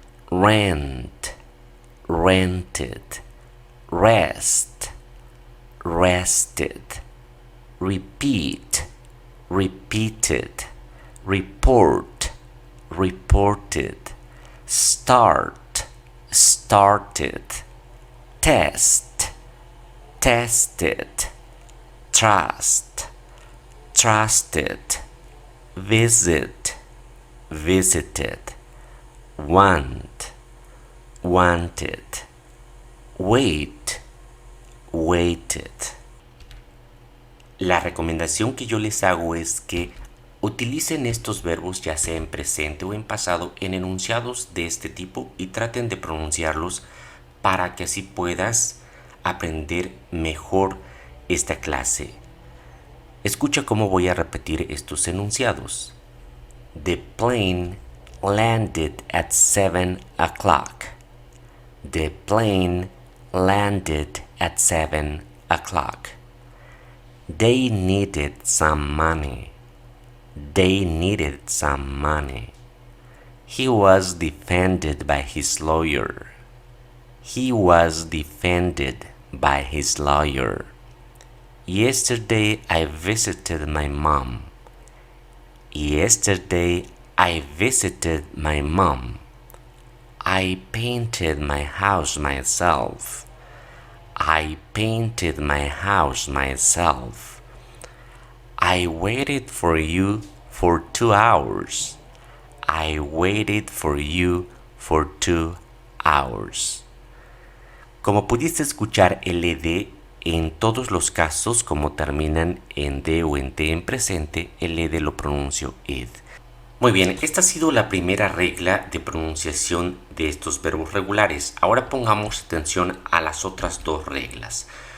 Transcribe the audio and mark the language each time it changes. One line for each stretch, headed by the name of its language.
English: rent, rented, rest, rested, repeat, repeated, report, reported, start, started, test, tested, trust, trusted, visit, visited, want, wanted, wait, waited.
Spanish: La recomendación que yo les hago es que utilicen estos verbos ya sea en presente o en pasado en enunciados de este tipo y traten de pronunciarlos para que así puedas aprender mejor esta clase. Escucha cómo voy a repetir estos enunciados.
English: The plane landed at 7 o'clock. The plane landed at 7 o'clock. They needed some money. They needed some money. He was defended by his lawyer. He was defended by his lawyer. Yesterday I visited my mom. Yesterday I visited my mom. I painted my house myself. I painted my house myself. I waited for you for 2 hours. I waited for you for 2 hours.
Spanish: Como pudiste escuchar, el ed en todos los casos, como terminan en d o en t en presente, el ed lo pronuncio ed. Muy bien, esta ha sido la primera regla de pronunciación de estos verbos regulares. Ahora pongamos atención a las otras dos reglas.